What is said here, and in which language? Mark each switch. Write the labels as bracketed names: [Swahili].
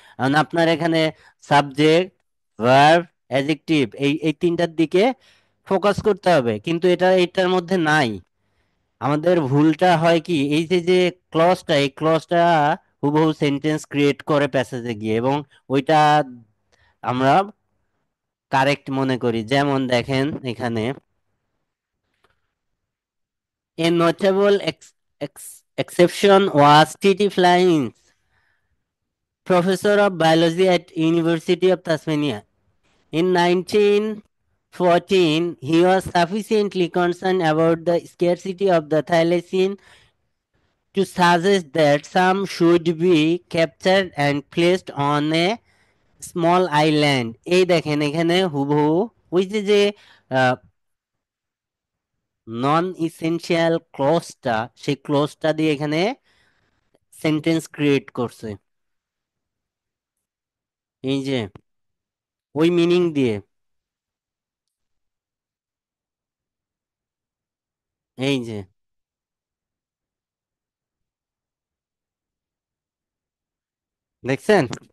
[Bangla] কারণ আপনার এখানে সাবজেক্ট, ভার্ব, অ্যাডজেক্টিভ এই এই তিনটার দিকে ফোকাস করতে হবে, কিন্তু এটার মধ্যে নাই। আমাদের ভুলটা হয় কি, এই যে যে ক্লজটা, এই ক্লজটা হুবহু সেন্টেন্স ক্রিয়েট করে প্যাসেজে গিয়ে, এবং ওইটা আমরা কারেক্ট মনে করি। যেমন দেখেন এখানে, [English] a notable exception was T.T. Flynn's, professor of biology at University of Tasmania. In 1914, he was sufficiently concerned about the scarcity of the thylacine to suggest that some should be captured and placed on a small island. [Bangla] এই দেখেন এখানে হুবহু ওই যে যে নন essential ক্লজটা, সেই ক্লজটা দিয়ে এখানে সেন্টেন্স ক্রিয়েট করছে। এই যে ওই মিনিং দিয়ে, এই যে দেখছেন।